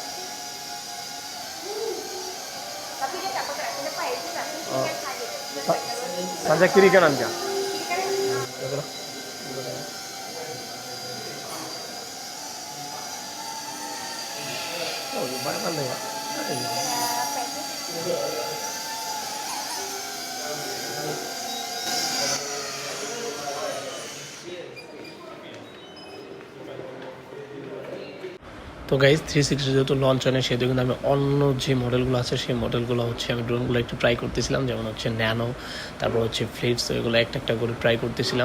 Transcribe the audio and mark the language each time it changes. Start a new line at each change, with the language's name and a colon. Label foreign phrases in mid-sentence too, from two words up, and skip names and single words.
Malay: Tapi dia tak bergerak ke depan. Dia tak pusingkan saja. Saja kiri kanan kah? Kiri kanan. Betul. Oh, banyak pandai ya.
Bangla: তো গাইজ 360 যেহেতু লঞ্চ হয় না, সেহেতু কিন্তু আমি অন্য যে মডেলগুলো আছে সেই মডেলগুলো হচ্ছে আমি ড্রোনগুলো একটু ট্রাই করতেছিলাম, যেমন হচ্ছে ন্যানো, তারপর হচ্ছে ফ্লিটস, এগুলো একটা করে ট্রাই করতেছিলাম।